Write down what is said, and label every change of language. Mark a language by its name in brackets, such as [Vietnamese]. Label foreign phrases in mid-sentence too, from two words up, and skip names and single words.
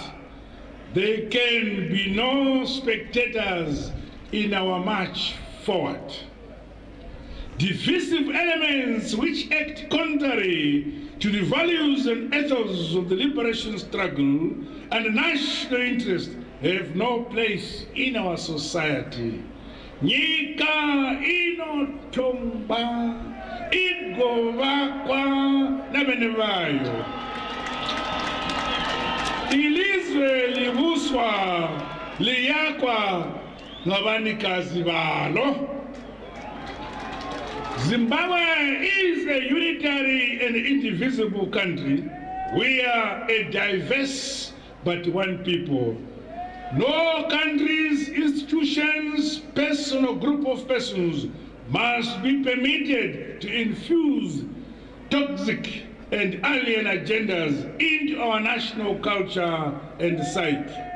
[English] There can be no spectators in our march forward. Divisive elements which act contrary to the values and ethos of the liberation struggle and national interest have no place in our society. [Shona] Nyika inotomba igovakwa nabene bayo. [North Ndebele] Ilizwe libuswa liyakwa ngabanikazi balo. [English] Zimbabwe is a unitary and indivisible country. We are a diverse but one people. No countries, institutions, person or group of persons must be permitted to infuse toxic and alien agendas into our national culture and psyche.